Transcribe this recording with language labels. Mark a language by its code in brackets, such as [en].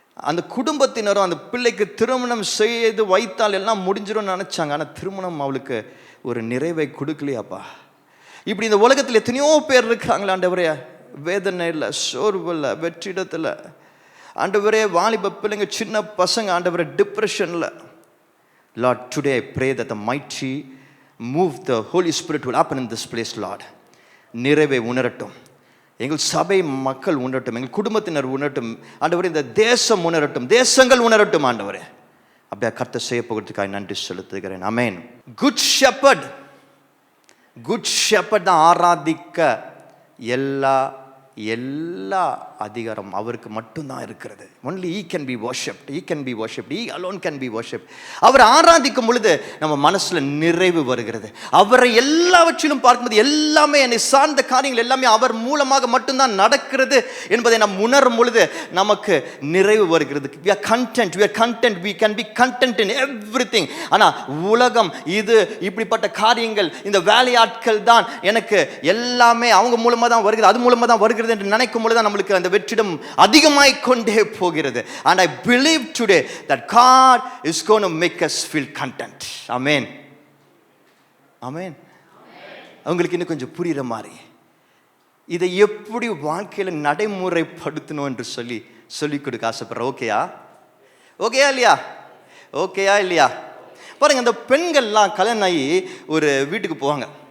[ta] அந்த குடும்பத்தினரும் அந்த பிள்ளைக்கு திருமணம் செய்து வைத்தால் எல்லாம் முடிஞ்சிடும்னு நினச்சாங்க. ஆனால் திருமணம் அவளுக்கு ஒரு நிறைவை கொடுக்கலையாப்பா. இப்படி இந்த உலகத்தில் எத்தனையோ பேர் இருக்கிறாங்களே ஆண்டவரே, வேதனையில், சோர்வில், வெற்றிடத்தில் ஆண்டவரே, வாலிப பிள்ளைங்க, சின்ன பசங்க ஆண்டவரே டிப்ரெஷனில். [en] Lord, today I pray that the mighty move the Holy Spirit will happen in this place, Lord. [ta] நிறைவை உணரட்டும், எங்கள் சபை மக்கள் உணரட்டும், எங்கள் குடும்பத்தினர் உணரட்டும் ஆண்டவரே, இந்த தேசம் உணரட்டும், தேசங்கள் உணரட்டும் ஆண்டவரே. அப்படியே கர்த்தர் செய்ய போகிறதுக்காக நன்றி செலுத்துகிறேன். ஆமென். குட் ஷெப்பர்ட், குட் ஷெப்பர்ட் தான் ஆராதிக்க எல்லா அதிகாரம் அவருக்கு மட்டும்தான் இருக்கிறது. [en] Only he can be worshipped, he can be worshipped, he alone can be worshipped. [ta] அவர் ஆராதிக்கும் பொழுது நம்ம மனசுல நிறைவு வருகிறது. அவரை எல்லாவற்றிலும் பார்க்கும்போது எல்லாமே, என்னை சார்ந்த காரியங்கள் எல்லாமே அவர் மூலமாக மட்டும்தான் நடக்கிறது என்பதை நாம் உணரும் பொழுது நமக்கு நிறைவு வருகிறது. [en] we are content, we can be content in everything. [ta] ஆனா உலகம் இது இப்படிப்பட்ட காரியங்கள், இந்த வேலையாட்கள் தான் எனக்கு எல்லாமே அவங்க மூலமா தான் வருகிறது, அது மூலமா தான் வருகிறது வருகிறது என்று நினைக்கும் பொழுது நம்மளுக்கு அந்த வெற்றிடம் அதிகமாய் கொண்டே போகிறது. [en] And I believe today that God is going to make us feel content. Amen. Amen. [ta] உங்களுக்கு இன்னும் கொஞ்சம் புரியுற மாதிரி இதை எப்படி வாழ்க்கையில் நடைமுறைப்படுத்தணும் என்று சொல்லிக் கொடுக்க ஆசைப்படுறேன். ஓகேயா இல்லையா? பாருங்க, அந்த பெண்கள்லாம் கல்யாணம் ஆகி ஒரு வீட்டுக்கு போவாங்க.